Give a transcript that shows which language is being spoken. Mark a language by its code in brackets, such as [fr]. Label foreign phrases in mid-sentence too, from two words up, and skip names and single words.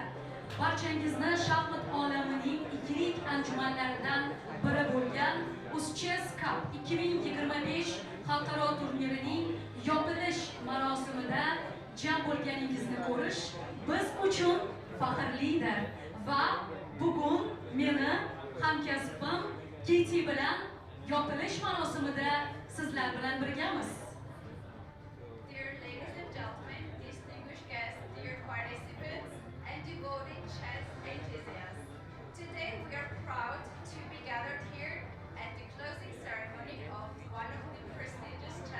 [uz] Barchangizni shaxmat olamining ikilik anjumanlaridan biri bo'lgan UzChess Cup 2025 xalqaro turnirining yopilish marosimida jam bo'lganingizni ko'rish biz uchun faxrlidir va bugun meni hamkasbim Keti bilan yopilish marosimida sizlar bilan birgamiz. [en] Dear ladies and gentlemen, distinguished guests, dear participants, and devoted chess enthusiasts, today we are proud to be gathered here at the closing ceremony of one of the prestigious